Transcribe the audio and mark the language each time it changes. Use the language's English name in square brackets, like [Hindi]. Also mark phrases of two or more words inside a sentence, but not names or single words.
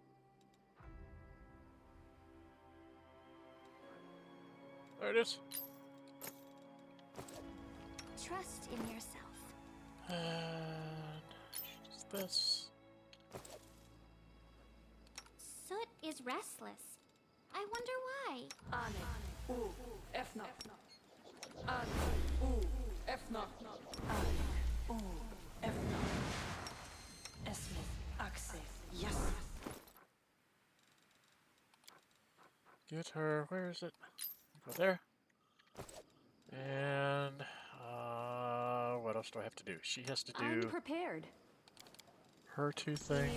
[English] There it is. Trust in yourself. And this. Soot is restless. I wonder why. Ane. U. Efna. Ane. U. Efna. Ane. U. Efna. Esmith. Axe. Yes. Get her. Where is it? Go there. And what else do I have to do? She has to I'm do prepared. her two things.